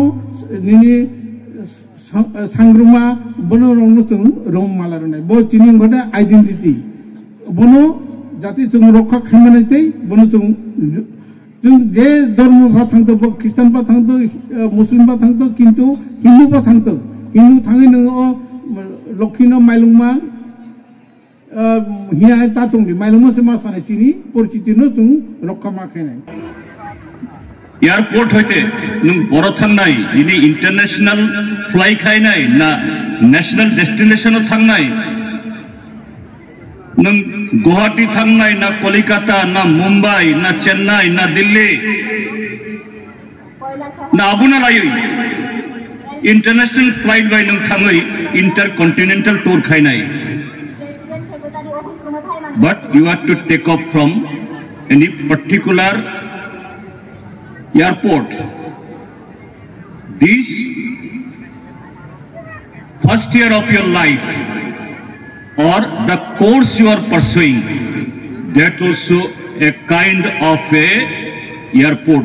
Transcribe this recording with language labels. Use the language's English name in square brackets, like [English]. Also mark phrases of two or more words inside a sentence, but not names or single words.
[Kok Borok] nini sangruma bono rongno chung rom malarnai bo chini ngoda identity bono jati chung rokha khamanai bono chung je dharma ba thangto Christian ba thangto Muslim ba thangto kintu Hindu ba thangto Hindu thangai no lokhino mailungma hiya ta tongdi mailungma se ma sane chini porchiti no chung rokha ma khainai एयरपोर्ट होते नों बरो थांनाय इनि [English] international fly [Kok Borok] खायनाय ना [English] national destination [Kok Borok] थांनाय नों गुवाहाटी थांनाय ना कलिकाता ना मुंबई ना चेन्नई ना दिल्ली ना आबुना लायो [English] international flight [Kok Borok] बाय नों थाङै [English] intercontinental tour खायनाय but you have to take off from any particular airport. This first year of your life or the course you are pursuing, that also a kind of a airport.